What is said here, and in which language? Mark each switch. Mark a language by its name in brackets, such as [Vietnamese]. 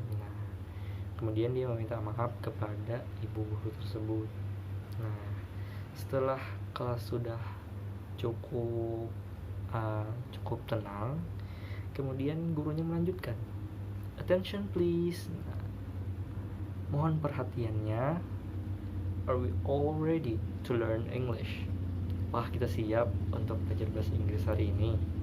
[Indonesian] Nah, kemudian dia meminta maaf kepada ibu guru tersebut. Nah, setelah kelas sudah cukup tenang, kemudian gurunya melanjutkan, [English] attention please. [Indonesian] Nah, mohon perhatiannya. [English] Are we all ready to learn English? [Indonesian] Apakah kita siap untuk belajar bahasa Inggris hari ini?